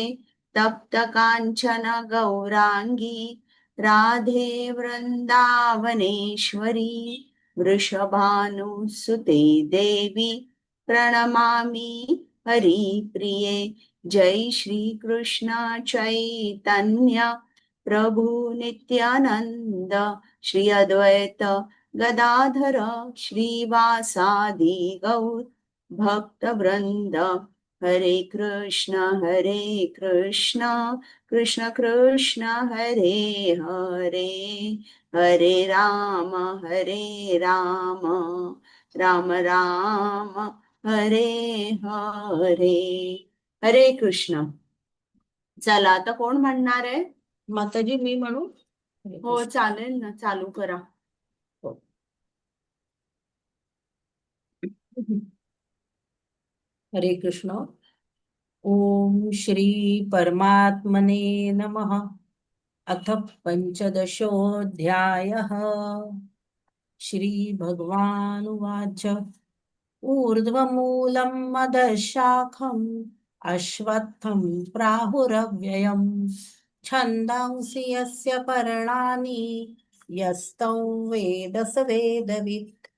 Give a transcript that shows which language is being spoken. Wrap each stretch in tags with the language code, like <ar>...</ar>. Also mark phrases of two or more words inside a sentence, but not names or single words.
<sa>तप्त कांचन गौरांगी राधे वृंदावनेश्वरी वृषभानुसुते देवी प्रणमामि हरिप्रिये. जय श्री कृष्ण चैतन्य प्रभु नित्यानंद श्री अद्वैत गदाधर श्रीवासादि गौर भक्त वृंद. हरे कृष्ण कृष्ण कृष्ण हरे हरे हरे राम राम राम हरे हरे. हरे कृष्ण.</sa> <mr>चला आता कोण म्हणणार आहे? माताजी मी म्हणू? हो चालेल ना, चालू करा.</mr> <sa>हरे कृष्ण. ओम श्री परमात्मने नमः. अथ पंचदशोऽध्यायः. श्री भगवानुवाच ऊर्ध्वमूलम् अधःशाखम् अश्वत्थं प्राहुरव्ययम् छन्दांसि यस्य पर्णानि यस्तौ वेद स वेदवित्.</sa>